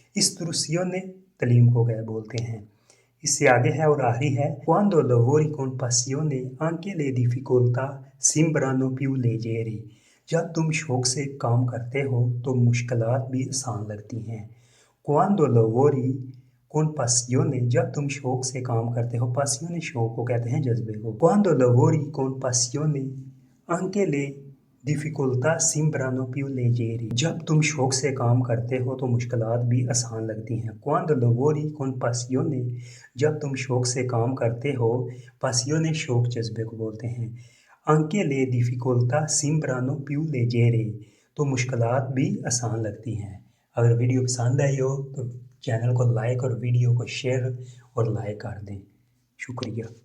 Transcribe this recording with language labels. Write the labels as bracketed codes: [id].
[ur] Istruzione تعلیم کو گئے بولتے ہیں. اس سے آگے ہے اور آخری ہے [it] Quando lavori con passione anche le difficoltà sembrano più leggere. [ur] جب تم شوق سے کام کرتے ہو تو مشکلات بھی آسان لگتی ہیں. [it] Quando lavori con passione [ur] جب تم شوق سے کام کرتے ہو passione شوق کو کہتے ہیں جذبے کو. [it] Quando lavori con passione anche le Dificoltà sembrano più leggere. [ur] جب تم شوق سے کام کرتے ہو تو مشکلات بھی آسان لگتی ہیں. [it] Quando lavori con passione. [ur] جب تم شوق سے کام کرتے ہو. Passione شوق جذبے کو بولتے ہیں. [it] Anche le difficoltà sembrano più leggere. [ur] تو مشکلات بھی آسان لگتی ہیں. اگر ویڈیو پسند آئی ہو تو چینل کو لائک اور ویڈیو کو شیئر اور لائک کر دیں. شکریہ.